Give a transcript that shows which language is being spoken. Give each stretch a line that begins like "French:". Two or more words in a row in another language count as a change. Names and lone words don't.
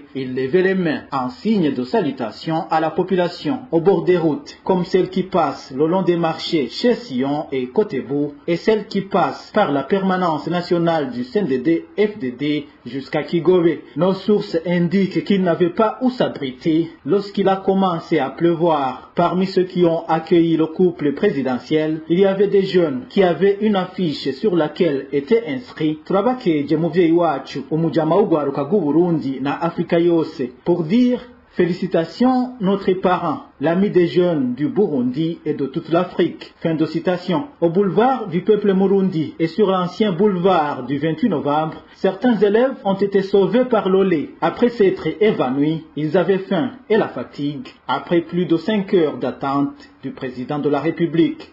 French: Ils levaient les mains en signe de salutation à la population au bord des routes, comme celles qui passent le long des marchés chez Sion et Kotebou et celles qui passent par la permanence nationale du CNDD-FDD jusqu'à Kigobe. Nos sources indiquent qu'ils n'avaient pas où s'abriter lorsqu'il a commencé à pleuvoir. Parmi ceux qui ont accueilli le couple présidentiel, il y avait des jeunes qui avaient une affiche sur laquelle était inscrit
Rundi: Turabakeje muvyeyi wacu umujama w'ugwaruka rw'Uburundi na Afrika yose,
French: pour dire félicitations notre parent, l'ami des jeunes du Burundi et de toute l'Afrique. Fin de citation. Au boulevard du peuple Murundi et sur l'ancien boulevard du 28 novembre, certains élèves ont été sauvés par l'eau. Après s'être évanouis, ils avaient faim et la fatigue après plus de 5 heures d'attente du président de la République.